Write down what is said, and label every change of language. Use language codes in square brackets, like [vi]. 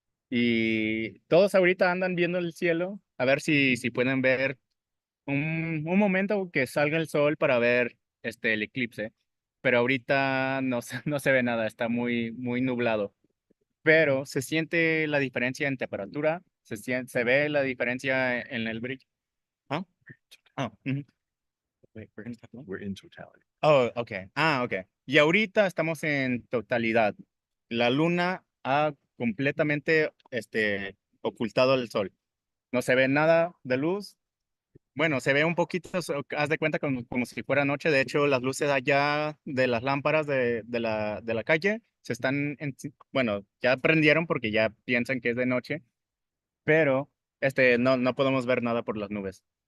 [es] Y todos ahorita andan viendo el cielo, a ver si pueden ver un momento que salga el sol para ver el eclipse. Pero ahorita no se ve nada, está muy nublado. Pero se siente la diferencia en temperatura, se ve la diferencia en el brillo. ¿Ah? [en] Oh, Wait, we're gonna talk about- We're in totality. Oh, okay. Okay. [es] Y ahorita estamos en totalidad. La luna ha completamente ocultado el sol. No se ve nada de luz. Bueno, se ve un poquito, haz de cuenta como si fuera noche. De hecho, las luces allá de las lámparas de la calle se están, bueno, ya prendieron porque ya piensan que es de noche, pero no podemos ver nada por las nubes.